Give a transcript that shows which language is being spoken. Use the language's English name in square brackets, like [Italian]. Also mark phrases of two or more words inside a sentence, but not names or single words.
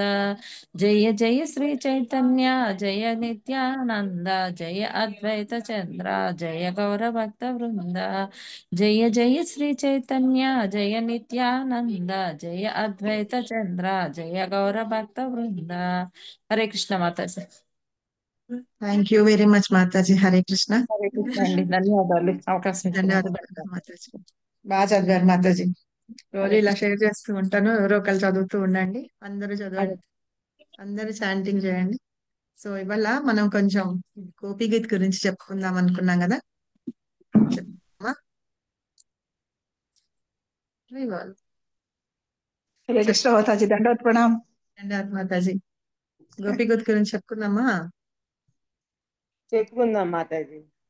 [Hindi] जय जय श्री चैतन्य जय नित्यानंद जय अद्वैत चंद्र जय गौर भक्त वृंद। जय जय श्री चैतन्य जय नित्यानंद जय अद्वैत चंद्र जय गौर भक्त वृंद। हरे कृष्ण माता जी। [English] Thank you very much మాతాజీ. హరే కృష్ణ. [Telugu] హరే కృష్ణ అండి, ధన్యవాదాలు అవకాశం ఇచ్చినందుకు. ధన్యవాదాలు మాతాజీ. బాగా చదివారు మాతాజీ. రోజు హరే ఇలా కృష్ణ. షేర్ చేస్తూ ఉంటాను, ఎవరో ఒకరు చదువుతూ ఉండండి. అందరూ హరే చదవండి, అందరూ చాంటింగ్ చేయండి. సో ఇవాళ మనం కొంచెం గోపి గీత్ గురించి చెప్పుకుందాం అనుకున్నాం కదా. చెప్తామా ఇవాళ? [Hindi] हरे कृष्ण माता जी, दंडवत प्रणाम। [Telugu] ధన్యవాదాలు మాతాజీ. గోపి గీత్ గురించి చెప్పుకుందామా? చెప్పుకుందాం మాతాజీ.